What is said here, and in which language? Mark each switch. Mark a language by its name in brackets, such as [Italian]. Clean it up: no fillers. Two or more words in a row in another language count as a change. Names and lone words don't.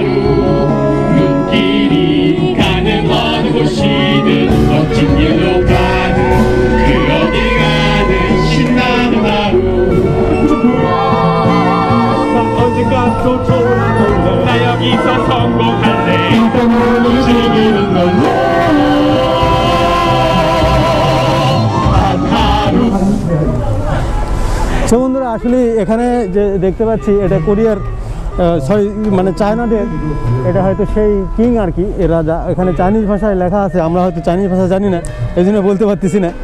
[Korean] 눈길이 가는 어느 곳이든 멋진 길로 가는 그 어딜 가는 신나는 하루. 난 언젠가 또 돌아올래, 나 여기서 성공할래. 오늘 즐기는 걸로. [Bangla] সো বন্ধুরা আসলে এখানে যে দেখতে পাচ্ছি এটা কোরিয়ার মানে চায়নাদের এটা হয়তো সেই কিং আর কি, এ রাজা। এখানে চাইনিজ ভাষায় লেখা আছে, আমরা হয়তো চাইনিজ ভাষা জানি না, এই জন্য বলতে পারতেছি না।